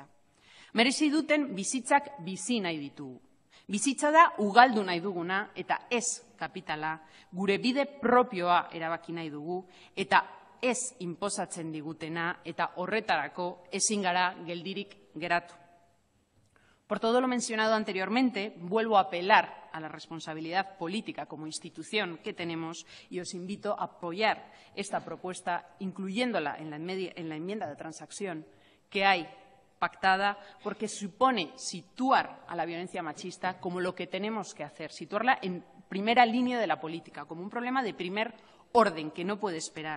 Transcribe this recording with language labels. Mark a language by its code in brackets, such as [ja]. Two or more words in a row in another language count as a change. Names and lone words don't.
[eu] Merezi duten bizitzak bizi nahi ditugu. Bizitza da ugaldu nahi duguna eta ez kapitala, gure bide propioa erabaki nahi dugu eta ez inposatzen digutena eta horretarako ezin gara geldirik geratu. [es] Por todo lo mencionado anteriormente, vuelvo a apelar a la responsabilidad política como institución que tenemos y os invito a apoyar esta propuesta, incluyéndola en la enmienda de transacción que hay pactada, porque supone situar a la violencia machista como lo que tenemos que hacer, situarla en primera línea de la política, como un problema de primer orden que no puede esperar.